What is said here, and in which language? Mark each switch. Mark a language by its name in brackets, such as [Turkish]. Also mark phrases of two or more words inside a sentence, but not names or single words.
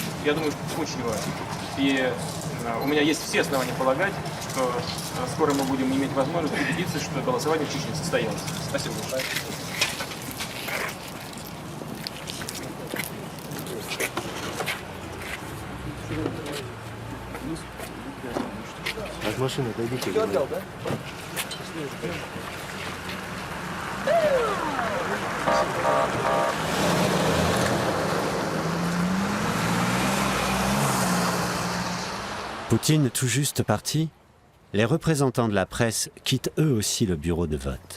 [Russian] Я думаю, что это очень важно. И у меня есть все основания полагать, что скоро мы будем иметь возможность убедиться, что голосование в Чечне состоялось. Спасибо большое. От машины отойдите. Все отдал, да? [French] Poutine tout juste parti, les représentants de la presse quittent eux aussi le bureau de vote.